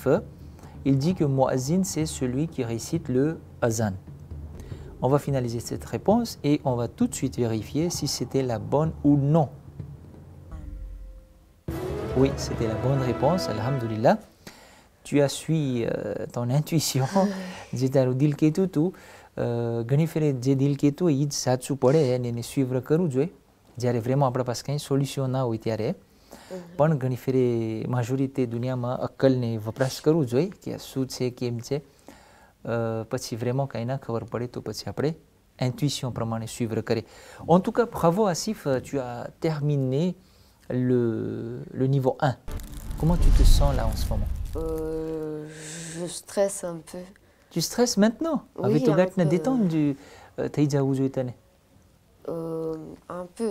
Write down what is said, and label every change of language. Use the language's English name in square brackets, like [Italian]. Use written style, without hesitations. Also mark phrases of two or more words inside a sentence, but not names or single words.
[French] Il dit que Muazzin, c'est celui qui récite le azan. On va finaliser cette réponse et on va tout de suite vérifier si c'était la bonne ou non. Oui, c'était la bonne réponse, alhamdulillah. Tu as suivi ton intuition. [Gujarati] જે તારું દિલ કહેતું હતું ઘણી ફેરે જે દિલ કહેતું હોય એ જ સાચું પડે અને એને સ્વીકાર કરવું જોઈએ જ્યારે vraiment આપણા પાસે કંઈ સોલ્યુશન ના હોય ત્યારે પણ ઘણી ફેરે majorité દુનિયામાં અક્કલને વપરાશ કરવું જોઈએ કે શું છે કેમ છે પછી vraiment કંઈ ના ખબર પડે તો પછી આપણે intuition પ્રમાણે suivre કરે. [French] En tout cas, bravo Asif, tu as terminé le niveau 1. Comment tu te sens là en ce moment? Je stresse un peu. Tu stresses maintenant? Oui, Avec ton un gars, tu peu. détendu. T'as déjà où tu Un peu.